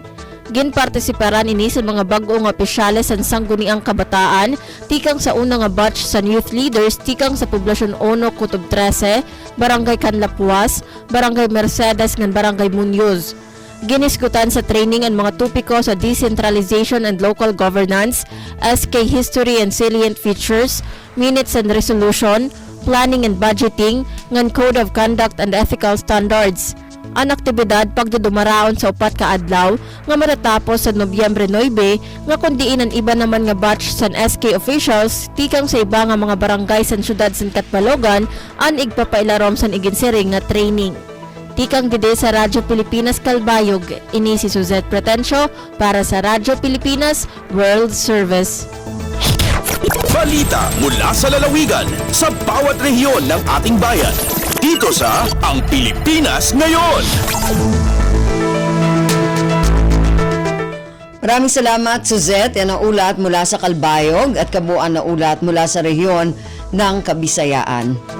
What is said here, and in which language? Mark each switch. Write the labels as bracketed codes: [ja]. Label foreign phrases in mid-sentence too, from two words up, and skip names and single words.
[war] Ginpartisiparan ini sa mga bag-ong opisyales sa Sangguniang Kabataan, tikang sa unang nga batch sa [en] youth leaders, [war] tikang sa Poblasyon 1, Kutob 13, Barangay Canlapuas, Barangay Mercedes ngan Barangay Muñoz. Ginisgutan sa training ang mga tupiko sa [en] decentralization and local governance, SK history and salient features, minutes and resolution, planning and budgeting, [war] ngan [en] code of conduct and ethical standards. [war] Ang aktibidad pagdudumaraon sa upat ka adlaw nga matatapos sa Nobyembre 9 nga kundiin ang iba naman nga batch sa SK officials tikang sa iba nga mga barangay sa siyudad sa Catbalogan ang igpapailarom sa iginsiring nga training. Tikang dide sa Radyo Pilipinas Calbayog, ini si Suzette Pretencio para sa Radyo Pilipinas World Service. [tl] Balita mula sa lalawigan sa bawat rehiyon ng ating bayan. Dito sa Ang Pilipinas Ngayon. Maraming salamat, Suzette. Yan ang ulat mula sa Calbayog at kabuuan na ulat mula sa rehiyon ng Kabisayaan.